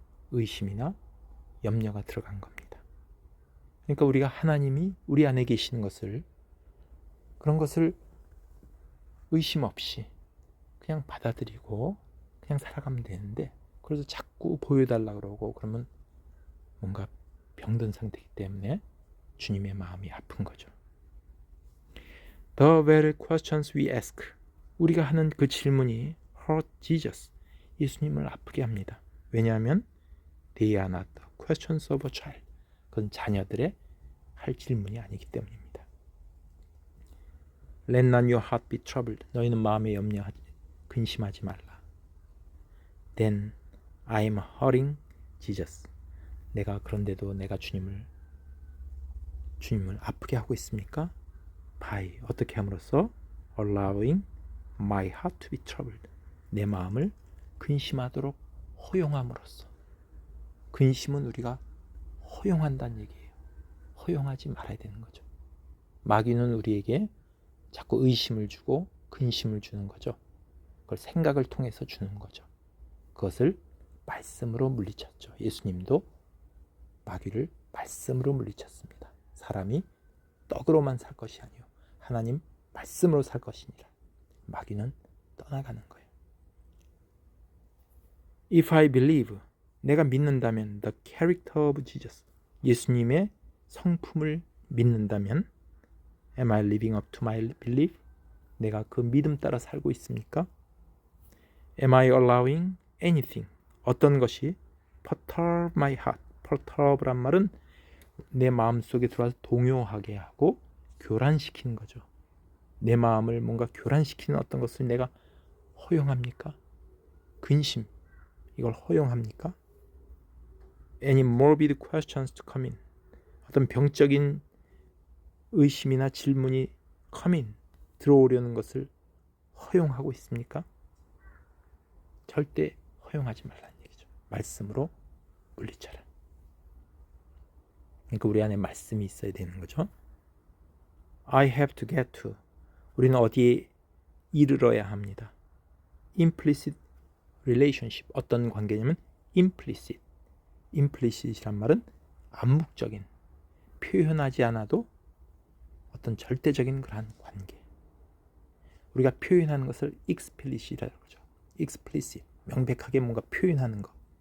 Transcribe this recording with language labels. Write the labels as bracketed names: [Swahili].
[Korean] 의심이나 염려가 들어간 겁니다. 그러니까 우리가 하나님이 우리 안에 계시는 것을, 그런 것을 의심 없이 그냥 받아들이고 그냥 살아가면 되는데, 그래서 자꾸 보여달라고 그러고 그러면 뭔가 병든 상태이기 때문에 주님의 마음이 아픈 거죠. [English] The very questions we ask, [Korean] 우리가 하는 그 질문이 [English] hurt Jesus, [Korean] 예수님을 아프게 합니다. 왜냐하면 [English] they are not the questions of a child, [Korean] 그건 자녀들의 할 질문이 아니기 때문입니다. [English] Let not your heart be troubled, [Korean] 너희는 마음에 염려하지 근심하지 말라. [English] Then I am hurting Jesus, [Korean] 내가 그런데도 내가 주님을 아프게 하고 있습니까? [English] By, [Korean] 어떻게 함으로써? [English] Allowing my heart to be troubled, [Korean] 내 마음을 근심하도록 허용함으로써. 근심은 우리가 허용한다는 얘기예요. 허용하지 말아야 되는 거죠. 마귀는 우리에게 자꾸 의심을 주고 근심을 주는 거죠. 그걸 생각을 통해서 주는 거죠. 그것을 말씀으로 물리쳤죠. 예수님도 마귀를 말씀으로 물리쳤습니다. 사람이 떡으로만 살 것이 아니요 하나님 말씀으로 살 것이니라. 마귀는 떠나가는 거예요. [English] If I believe, [Korean] 내가 믿는다면 [English] the character of Jesus, [Korean] 예수님의 성품을 믿는다면 [English] am I living up to my belief? [Korean] 내가 그 믿음 따라 살고 있습니까? [English] Am I allowing anything, [Korean] 어떤 것이 [English] perturb my heart, [Korean] perturb란 말은 내 마음속에 들어와서 동요하게 하고 교란시키는 거죠. 내 마음을 뭔가 교란시키는 어떤 것을 내가 허용합니까? 근심, 이걸 허용합니까? [English] Any morbid questions to come in, [Korean] 어떤 병적인 의심이나 질문이 [English] come in, [Korean] 들어오려는 것을 허용하고 있습니까? 절대 허용하지 말라는 얘기죠. 말씀으로 물리쳐라. 그러니까 우리 안에 말씀이 있어야 되는 거죠. [English] I have to get to, [Korean] 우리는 어디에 이르러야 합니다. [English] Implicit relationship, [Korean] 어떤 관계냐면 implicit, implicit이란 말은 암묵적인, 표현하지 않아도 어떤 절대적인 그러한 관계. 우리가 표현하는 것을 explicit이라고 그러죠. explicit, 명백하게 뭔가 표현하는 것.